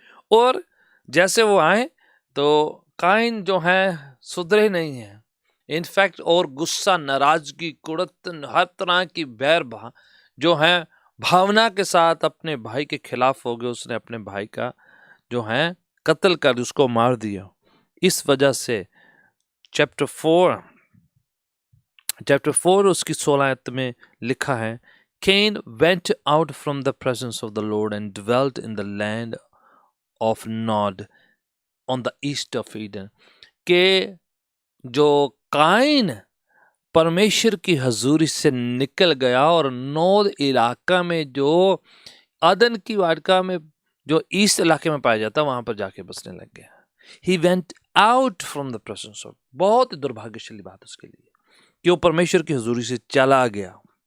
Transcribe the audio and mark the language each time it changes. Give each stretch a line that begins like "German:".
Hindi: और जैसे वो आए तो काइन जो है सुधरे नहीं है, इनफैक्ट और गुस्सा, नाराजगी, कुड़तन, हर तरह की बैर जो है भावना के साथ अपने भाई के खिलाफ हो गए। उसने अपने भाई का जो है कत्ल कर उसको मार दिया। इस वजह से चैप्टर 4 उसकी 16 आयत में लिखा है
English: Cain went out from the presence of the Lord and dwelt in the land of Nod on the east of Eden।
Hindi: के जो काइन परमेश्वर की हजूरी से निकल गया और नोद इलाका में जो अदन की वाटिका में जो ईस्ट इलाके में पाया जाता वहां पर जाके बसने लग गया।
English: He went out from the presence of,
Hindi: बहुत दुर्भाग्यशाली बात उसके लिए कि वो परमेश्वर की हजूरी से चला गया।